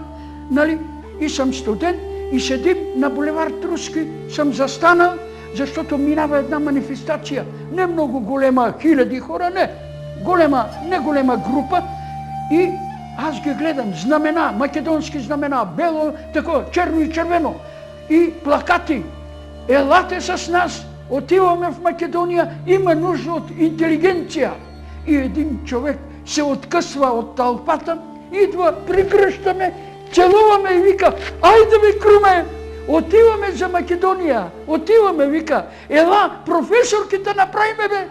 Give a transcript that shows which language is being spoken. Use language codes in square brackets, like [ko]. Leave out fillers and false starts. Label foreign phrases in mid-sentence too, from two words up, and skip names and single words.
[bg] нали, и сам студент и седим на булевар Труски, сам застанал, заштото минава една манифестација, не многу голема, 1000 хора, не голема група, и аз ги гледам, знамена, македонски знамена, бело, тако, черно и червено, и плакати, елате с нас, отиваме в Македонија, има нужда од интелигенција. И един човек се откъсва од талпата, идва, пригръщаме, целуваме и вика, [mk] ајде бе круме, отиваме за Македонија, отиваме, [bg] вика, ела, професорките направиме бе.